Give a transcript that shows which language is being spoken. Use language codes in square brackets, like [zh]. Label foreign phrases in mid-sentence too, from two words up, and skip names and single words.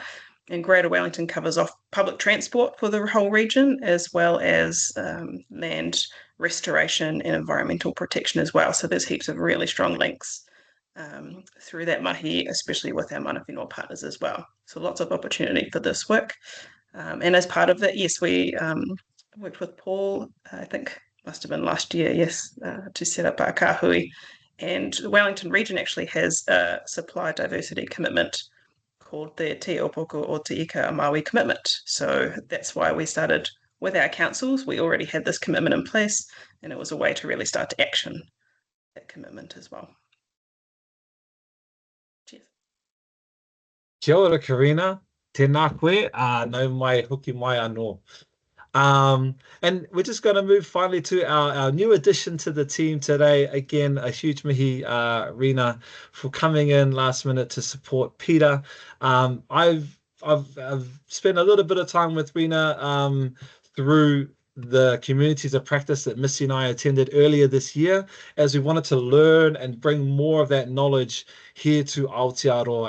[en] And Greater Wellington covers off public transport for the whole region, as well as land restoration and environmental protection as well. So there's heaps of really strong links through that mahi, especially with our [mi] mana whenua [en] partners as well. So lots of opportunity for this work. And as part of that, yes, we worked with Paul, I think must have been last year, yes, to set up our Kāhui. And the Wellington region actually has a supplier diversity commitment called the Te Opoko o Te Ika Maui commitment. So that's why we started with our councils. We already had this commitment in place, and it was a way to really start to action that commitment as well. Cheers. [mi] Kia ora, Kareena. Tēnā koe, nau mai hoki mai anō. [en] And we're just going to move finally to our new addition to the team today. Again, a huge mihi, Rina, for coming in last minute to support Peter. I've spent a little bit of time with Rina through the communities of practice that Missy and I attended earlier this year, as we wanted to learn and bring more of that knowledge here to Aotearoa.